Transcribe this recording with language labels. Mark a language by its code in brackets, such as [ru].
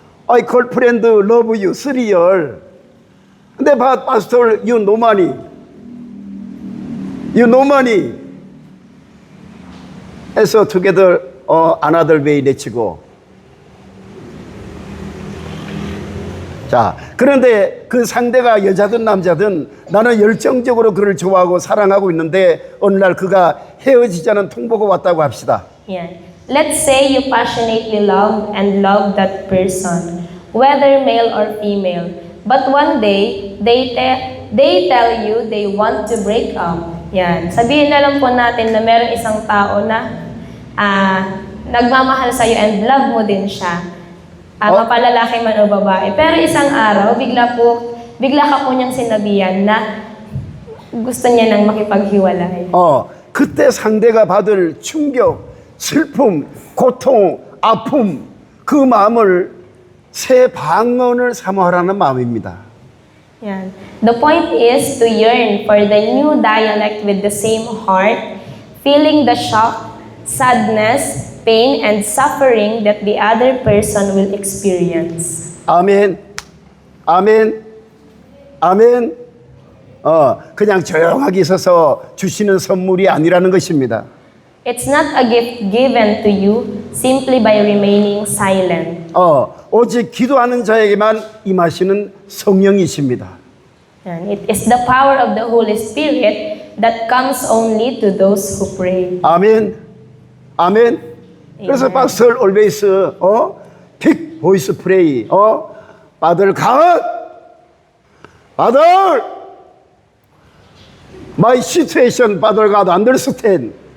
[en] I call friend love you, 3 years. 근데 pastor, you no money. You no money. [ko] 해서 [en] together another way [ko] 내치고. 자, 그런데 그 상대가 여자든 남자든 나는 열정적으로 그를 좋아하고 사랑하고 있는데 어느 날 그가 헤어지자는 통보가 왔다고 합시다. [tl] Yan. [en] Let's say you passionately love and love that person, whether male or female. But one day, they tell you they want to break up. [tl] Yan. Sabihin na lang po natin na meron isang tao na nagmamahal sa'yo and love mo din siya. Mapalalaki man o babae. Pero isang araw, bigla ka po niyang sinabihan na gusto niya nang makipaghiwalay. [ko] 그때 상대가 받을 충격, 슬픔, 고통, 아픔, 그 마음을 새 방언을 사모하라는 마음입니다. [tl] Yan. [en] The point is to yearn for the new dialect with the same heart, feeling the shock, sadness, pain, and suffering that the other person will experience. [ko] 아멘, 아멘, 아멘. 그냥 조용하게 있어서 주시는 선물이 아니라는 것입니다. [en] It's not a gift given to you simply by remaining silent. [ko] 오직 기도하는 자에게만 임하시는 성령이십니다. [en] And it is the power of the Holy Spirit that comes only to those who pray. [ko] 아멘, 아멘. [en] 그래서 pastor always big voice pray. Father God, Father, my situation, Father God, understand.